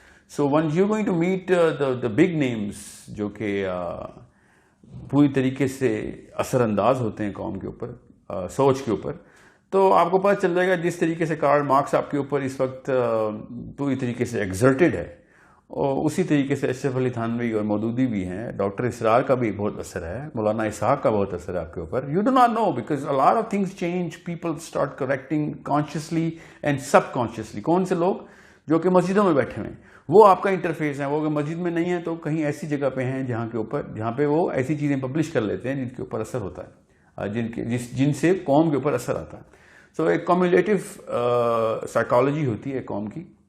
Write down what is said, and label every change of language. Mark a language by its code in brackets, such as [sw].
[en] so when you going to meet the big names [ur] جو کہ پوری طریقے سے اثر انداز ہوتے ہیں قوم کے اوپر, سوچ کے اوپر, تو آپ کو پتہ چل جائے گا جس طریقے سے کارل مارکس آپ کے اوپر اس وقت پوری طریقے سے ایگزرٹڈ ہے, اور اسی طریقے سے اشرف علی تھانوی اور مودودی بھی ہیں. ڈاکٹر اسرار کا بھی بہت اثر ہے, مولانا اسحاق کا بہت اثر ہے آپ کے اوپر. [en] You do not know because a lot of things change, people start correcting consciously and subconsciously. [ur] کون سے لوگ جو کہ مسجدوں میں بیٹھے ہیں وہ آپ کا انٹرفیس ہیں, وہ اگر مسجد میں نہیں ہیں تو کہیں ایسی جگہ پہ ہیں جہاں پہ وہ ایسی چیزیں پبلش کر لیتے ہیں جن کے اوپر اثر ہوتا ہے, جن سے قوم کے اوپر اثر آتا ہے. سو ایک کمیولیٹو سائیکالوجی ہوتی ہے قوم کی.